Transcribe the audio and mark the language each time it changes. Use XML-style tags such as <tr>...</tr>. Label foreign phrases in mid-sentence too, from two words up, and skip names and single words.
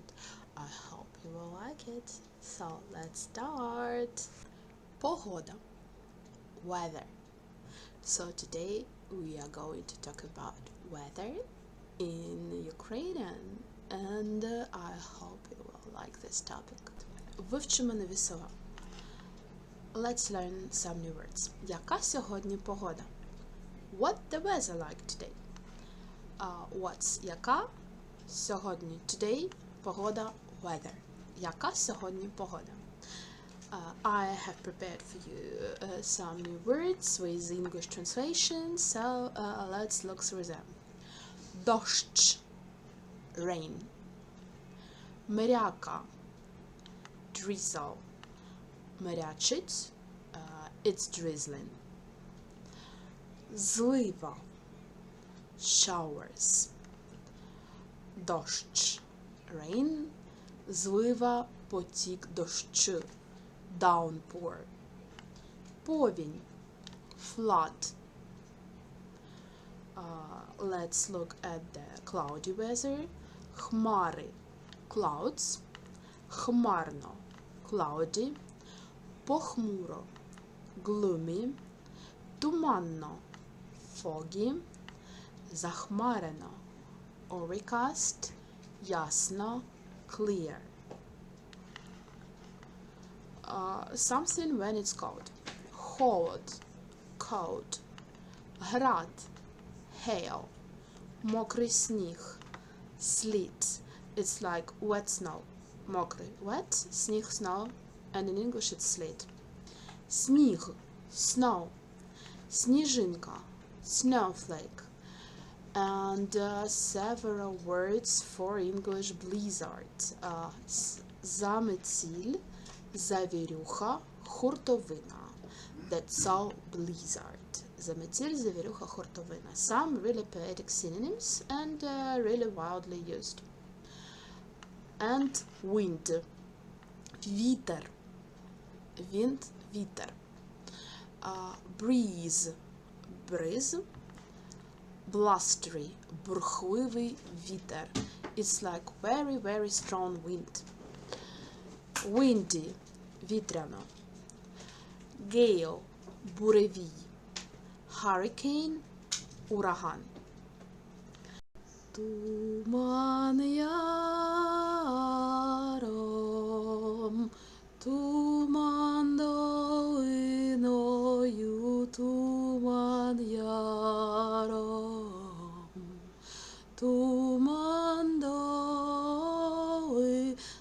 <en>I hope you will like it. So let's start.</en> <uk>Погода, weather.</uk> <en>So today we are going to talk about weather in Ukrainian, and I hope you will like this topic.</en> <uk>Вивчимо нові слова.</uk> <en>Let's learn some new words.</en> <uk>Яка сьогодні погода?</uk> <en>What the weather like today?</en> <uk>What's яка сьогодні? Today погода weather. Яка сьогодні погода?</uk> <en>I have prepared for you some new words with English translation, so let's look through them.</en> <uk>Дощ, rain. Мряка, drizzle.</uk> <en>Мрячить, it's drizzling.</en> <uk>Злива, showers. Дощ, rain. Злива, потік дощу, downpour. Повінь,</uk> <en>flood. Let's look at the cloudy weather.</en> <uk>Хмари, clouds. Хмарно, cloudy. Похмуро, gloomy. Туманно, foggy. Захмарено, overcast. Ясно,</uk> <en>clear. Something when it's cold.</en> <uk>Холод, cold. Град, hail. Мокрий сніг,</uk> <en>sleet. It's like wet snow. Мокрий, wet, сніг, snow. And in English it's sleet.</en> <uk>Сніг, snow. Сніжинка,</uk> <en>snowflake. And several words for English blizzard.</en> <uk>Заметіль, завірюха, хуртовина.</uk> <en>That's all blizzard.</en> <uk>Заметіль, завірюха, хуртовина.</uk> <en>Some really poetic synonyms and really widely used. And wind.</en> <uk>Вітер. Wind, вітер.</uk> <en>Breeze, breeze. Blustery,</en> <uk>бурхливий вітер.</uk> <en>It's like very, very strong wind. Windy,</en> <uk>вітряно. Gale, буревій. Hurricane, ураган. Туман яром, туман долиною, туман яром, туман долиною.</uk>